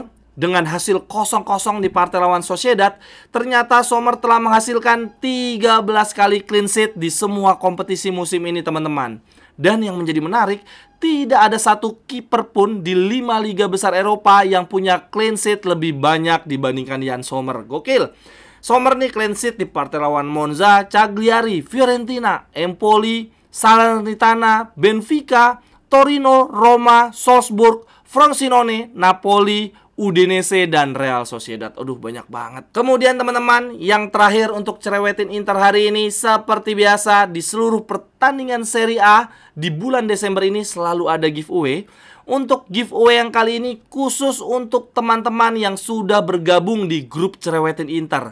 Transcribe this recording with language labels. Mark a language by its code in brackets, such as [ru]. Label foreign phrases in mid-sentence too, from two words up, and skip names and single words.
[id] Dengan hasil 0-0 di partai lawan Sociedad, ternyata Sommer telah menghasilkan 13 kali [en] clean sheet [id] di semua kompetisi musim ini teman-teman. Dan yang menjadi menarik, tidak ada satu kiper pun di 5 liga besar Eropa yang punya [en] clean sheet [id] lebih banyak dibandingkan Yann Sommer. Gokil. Sommer nih [en] clean sheet [id] di partai lawan Monza, Cagliari, Fiorentina, Empoli, Salernitana, Benfica, Torino, Roma, Salzburg, Frosinone, Napoli, Udinese dan Real Sociedad. Aduh, banyak banget. Kemudian teman-teman, yang terakhir untuk cerewetin Inter hari ini, seperti biasa di seluruh pertandingan Serie A di bulan Desember ini selalu ada giveaway. Untuk giveaway yang kali ini khusus untuk teman-teman yang sudah bergabung di grup Cerewetin Inter.